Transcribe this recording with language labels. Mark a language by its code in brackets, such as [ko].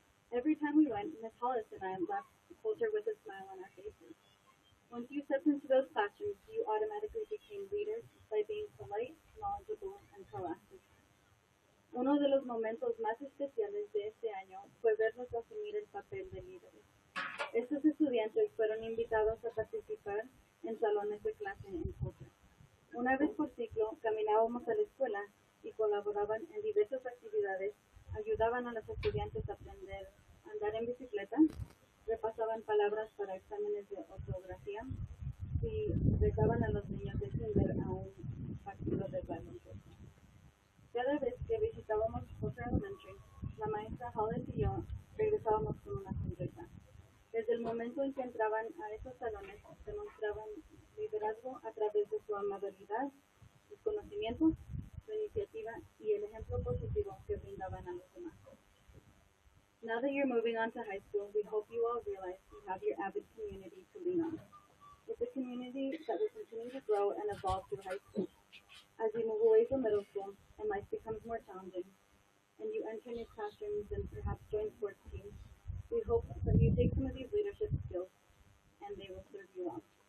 [en] Every time we went, Ms. Hollis and I left Coulter with a smile on our faces. Once you stepped into those classrooms, you automatically became leaders by being polite, knowledgeable, and proactive. [es] Uno de los momentos más especiales de este año fue verlos asumir el papel de líderes. Estos estudiantes fueron invitados a participar en salones de clase en Coulter. Una vez por ciclo, caminábamos a la escuela y colaboraban en diversas actividades, ayudaban a los estudiantes a aprender a andar en bicicleta, repasaban palabras para exámenes de ortografía y retaban a los niños de kinder a un partido de baloncesto. Cada vez que visitábamos Coulter Elementary, la maestra Hollis y yo regresábamos con una sonrisa. Desde el momento en que entraban a esos salones, demostraban liderazgo a través de su amabilidad, sus conocimientos, su iniciativa y el ejemplo positivo que brindaban a los demás. [en] Now that you're moving on to high school, we hope you all realize you have your Avid community to lean on. It's a community that will continue to grow and evolve through high school. As you move away from middle school and life becomes more challenging, and you enter new classrooms and perhaps join sports teams, we hope that you take some of these leadership skills and they will serve you well.